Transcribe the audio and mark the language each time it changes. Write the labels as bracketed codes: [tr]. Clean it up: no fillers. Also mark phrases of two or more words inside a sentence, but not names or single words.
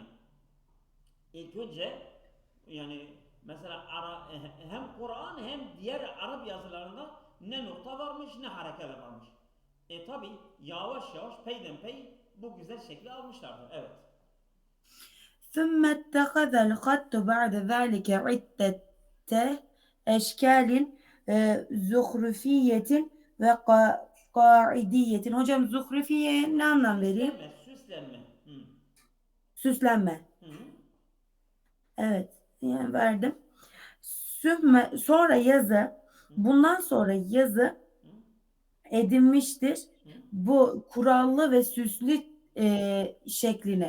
[tr] İlk önce yani mesela hem Kur'an hem diğer Arap yazılarında ne nokta varmış ne harekeler varmış. Tabi yavaş yavaş peyden pey bu güzel şekli almışlardır. Evet. [ar] ثم اتخذ الخط بعد ذلك عدة أشكال زخرفية وقاعدية. [tr] Hocam zuhrufiye ne anlam vereyim? Süslenme, süslenme. Hı. Süslenme. Hı hı. Evet, yani verdim. Sonra yazı, Hı bundan sonra yazı hı. edinmiştir. Hı. Bu kurallı ve süslü şekline.